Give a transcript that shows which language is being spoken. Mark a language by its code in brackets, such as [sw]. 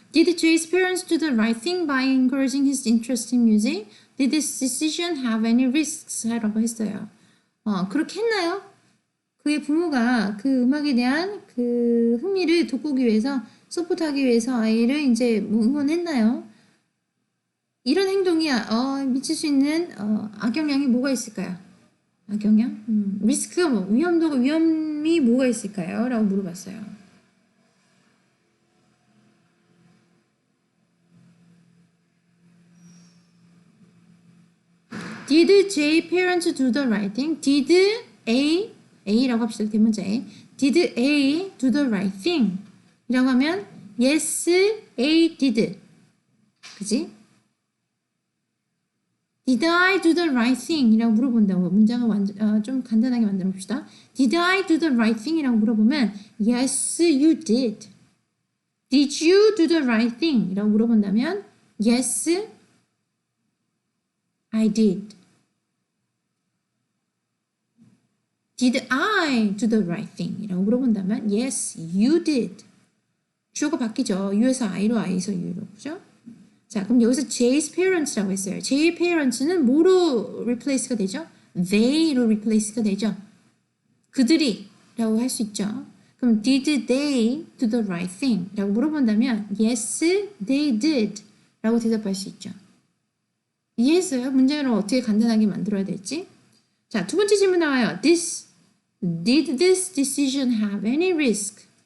[en] Did Jay's parents do the right thing by encouraging his interest in music? Did this decision have any risks? [ko] 라고 했어요. 그렇게 했나요? 그의 부모가 그 음악에 대한 그 흥미를 돋구기 위해서 서포트하기 위해서 아이를 이제 뭐 응원했나요? 이런 행동이 미칠 수 있는 악영향이 뭐가 있을까요? 악영향? 리스크가 뭐 위험이 뭐가 있을까요? 라고 물어봤어요. [en] Did Jay parents do the right thing? Did A [ko] 라고 합시다. 대문자 [en] A. Did A do the right thing? [ko] 이라고 하면 [en] Yes, A did. [ko] 그지? [en] Did I do the right thing? [ko] 이라고 물어본다고 문장을 좀 간단하게 만들어 봅시다. [en] Did I do the right thing? [ko] 이라고 물어보면 [en] Yes, you did. Did you do the right thing? [ko] 이라고 물어본다면 [en] Yes, I did. Did I do the right thing? [ko] 이라고 물어본다면 [en] Yes, you did. [ko] 주어가 바뀌죠. U에서 I로, I에서 U로. 그죠? 자, 그럼 여기서 [en] Jay's parents [ko] 라고 했어요. Jay's parents는 뭐로 replace가 되죠? They로 replace가 되죠. 그들이 라고 할 수 있죠. [en] 그럼 did they do the right thing? [ko] 라고 물어본다면 [en] Yes, they did. [ko] 라고 대답할 수 있죠. 이해했어요? 문장을 어떻게 간단하게 만들어야 될지. 자, 두 번째 질문 나와요. [en] Did this decision have any risk?